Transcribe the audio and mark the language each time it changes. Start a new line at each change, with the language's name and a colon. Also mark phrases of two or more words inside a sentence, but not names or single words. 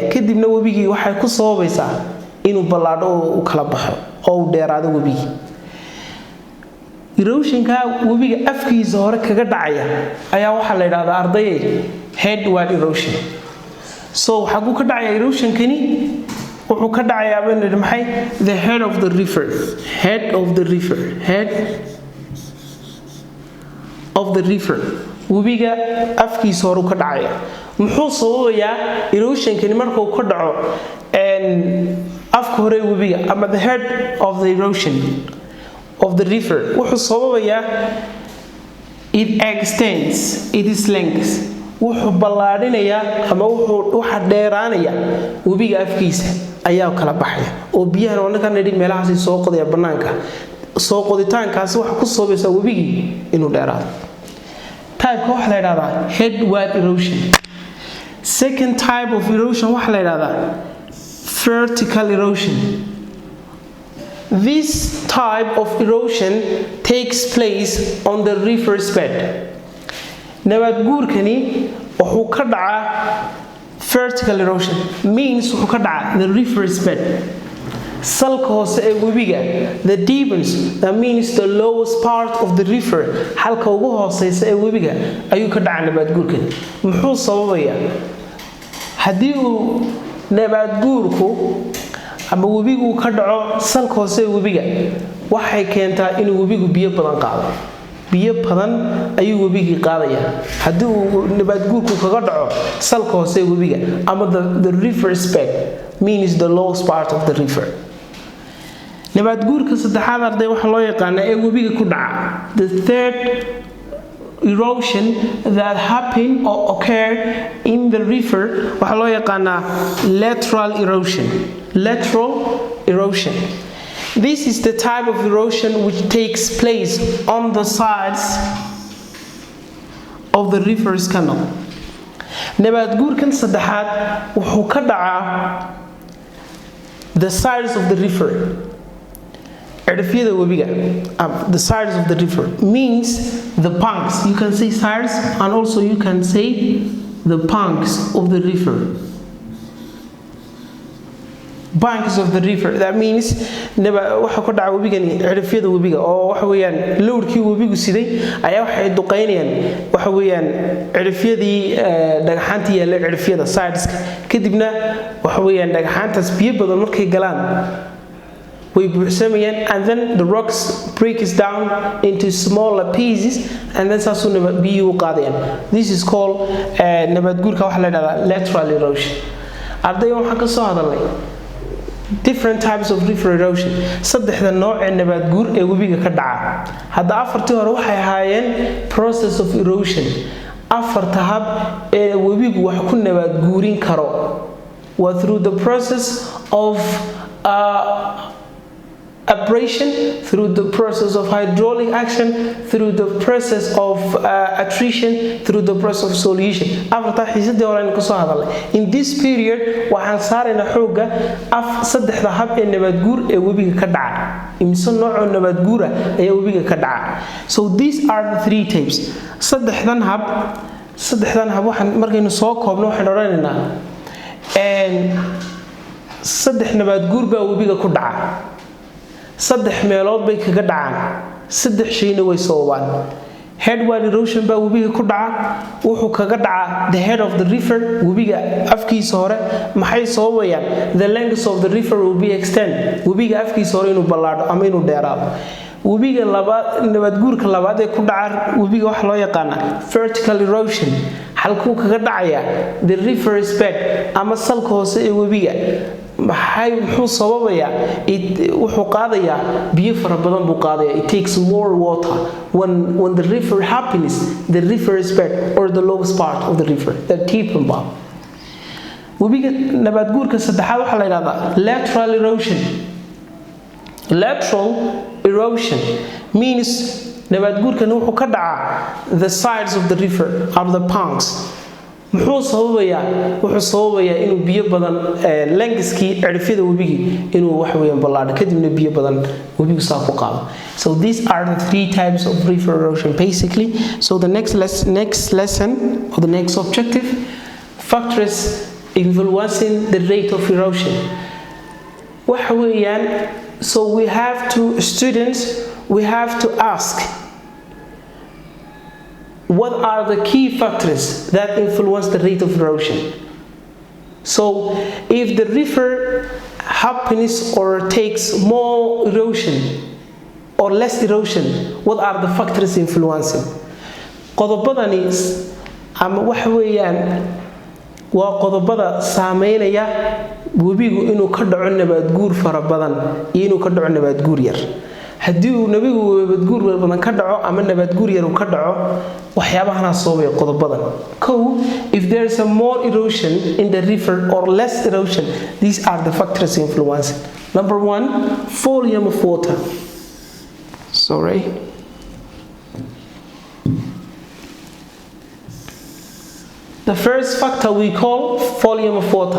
Somali: Kadibna webigii waxay ku sababaysaa inuu ballaadho oo kala baxo oo uu dheeraado webigii. Erosionka webiga afkiisa hore kaga dhacaya ayaa waxa la yiraahdaa ardayay
English: headward erosion.
Somali: So waxa ku ka dhacaya erosion kani wuxuu ka dhacayaa baan nidhi maxay
English: the head of the river head of the river
Somali: webiga afkiisa horu ka dhacaya muxuu sababayaa erosion-kani markuu ka dhaco afka hore webiga ama
English: the head of the erosion of the river
Somali: wuxuu sababayaa
English: it extends it is length
Somali: wuxuu ballaadhinayaa ama waxa dheeraanaya webiga afkiisa ayaa kala baxaya oo biyahan oo ninkan nidhi meelahaas soo qodaya banaanka soo qoditaankaasi waxa ku sababaysa webigii inuu dheeraado type waxa la yiraahdaa
English: headward erosion second type of erosion
Somali: waxa la yiraahdaa
English: vertical erosion this type of erosion takes place on the river's bed
Somali: nabaad guurkani wuxuu ka dhacaa
English: vertical erosion means
Somali: wuxuu ka dhacaa
English: the river's bed
Somali: salka hoose ee webiga
English: the deepens that means the lowest part of the river
Somali: halka ugu hooseysa ee webiga ayuu ka dhacaa nabaad guurkan muxuu sababayaa hadii uu nabaad guurku ama webigu ka dhaco salka hoose ee webiga waxay keentaa inuu webigu biyo badan qaado biyo badan ayuu webigii qaadaya hadii uu nabaad guurku kaga dhaco salka hoose ee webiga ama
English: the river's bed means the lowest part of the river
Somali: nabaad guurka saddexaad arday waxa loo yaqaan ee webiga ku dhaca
English: the third erosion that happen or occur in the river
Somali: waxa loo yaqaan lateral
English: erosion this is the type of erosion which takes place on the sides of the river's canal
Somali: nabaad guurkan saddexaad wuxuu ka dhacaa
English: the sides of the river the sides of the river means the banks you can say sides and also you can say the banks of the river that means
Somali: waxa ku dhaca webigani cirifyada webiga oo waxa weeyaan lowrkii webigu siday ayaa waxay duqeynayaan waxa weeyaan cirifyadii dhagaxaantii yaala cirifyada sideska kadibna waxa weeyaan dhagaxaantaas biyo badan markay galaan way buuxsamayaan
English: and then the rocks breaks down into smaller pieces and then
Somali: saasuu biyo u qaadayaan
English: this is called
Somali: nabaad guurka waxa la yiraahdaa
English: lateral erosion
Somali: arday waxaan ka soo hadalnay
English: different types of river erosion
Somali: saddexda nooc ee nabaad guur ee webiga ka dhaca hadda afartii hore waxay ahaayeen
English: process of erosion
Somali: afarta hab ee webigu wax ku nabaad guurin karo waa
English: through the process of abrasion through the process of hydraulic action through the process of attrition through the process of solution
Somali: afarta xiisadii hore aan ka soo hadalay
English: in this period
Somali: waxaan saarayna xooga saddexda hab ee nabaad guur ee webiga ka dhaca imisa nooc oo nabaad guur ah ayaa webiga ka dhaca
English: so these are the three types
Somali: saddexdan hab waxaan markaynu soo koobno waxaan oranaynaa saddex nabaad guur baa webiga ku dhaca saddex meelood bay kaga dhacaan saddex shayna way sababaan headward erosion baa webiga ku dhaca wuxuu kaga dhacaa
English: the head of the river
Somali: webiga afkiisa hore maxay sababayaan
English: the length of the river will be extend
Somali: webiga afkiisa hore inuu ballaadho ama inuu dheeraado webiga labaad nabaad guurka labaad ee ku dhaca webiga waxa loo yaqaan
English: vertical erosion
Somali: halkuu kaga dhacaya
English: the river's bed
Somali: ama salka hoose ee webiga muxuu sababayaa wuxuu qaadayaa biyo fara badan buu qaadayaa
English: it takes more water when the river happens the river's bed or the lowest part of the river the deepen part
Somali: webiga nabaad guurka saddexaad waxa la yiraahdaa lateral
English: erosion means
Somali: nabaad guurkan wuxuu ka dhacaa
English: the sides of the river or the banks wuxuu
Somali: sababayaa inuu biyo badan lengiskii cirifyada webigi inuu wax weeyaan ballaadho kadibna biyo badan webigu saa ku qaado
English: so these are the three types of river erosion basically so the next lesson or the next objective factors influencing the rate of erosion
Somali: waxa weeyaan
English: so we have to ask what are the key factors that influence the rate of erosion So if the river happens or takes more erosion or less erosion, what are the factors influencing?
Somali: qodobadani ama waxa weeyaan waa qodobada saameynaya webigu inuu ka dhaco nabaad guur fara badan iyo inuu ka dhaco nabaad guur yar. haddii uu nabigu nabaad guur badan ka dhaco ama nabaad guur yar uu ka dhaco waxyaabahana soobay qodobadan.
English: If there is a more erosion in the river or less erosion, these are the factors influencing. Number 1, volume of water. The first factor we call volume of water.